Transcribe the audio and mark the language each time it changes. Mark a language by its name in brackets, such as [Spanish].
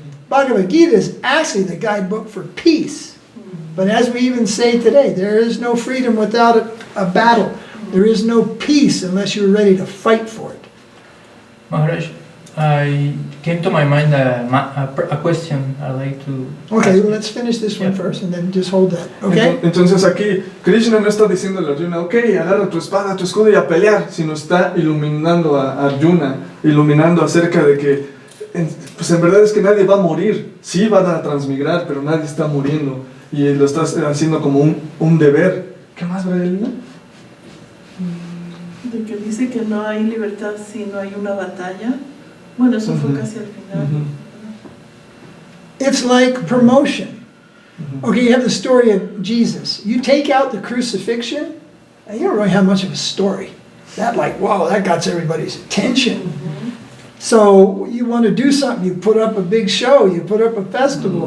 [English] Bhagavad Gita is actually the guidebook for peace. But as we even say today, there is no freedom without a battle. There is no peace unless you're ready to fight for it. Maharaj, I came to my mind a question I'd like to Okay, ask. well, let's finish this one Yeah. first and then just hold that, okay? [Spanish] Entonces aquí Krishna no está diciéndole a Arjuna, ok, agarra tu espada, tu escudo y a pelear, sino está iluminando a Arjuna, iluminando acerca de que, pues en verdad es que nadie va a morir, sí van a transmigrar, pero nadie está muriendo, y lo estás haciendo como un deber. ¿Qué más, Brelina? De que dice que no hay libertad si no hay una batalla. Bueno, eso fue casi al final. [English] It's like promotion. Okay, you have the story of Jesus. You take out the crucifixion, and you don't really have much of a story. That like, wow, that got everybody's attention. So you want to do something, you put up a big show, you put up a festival.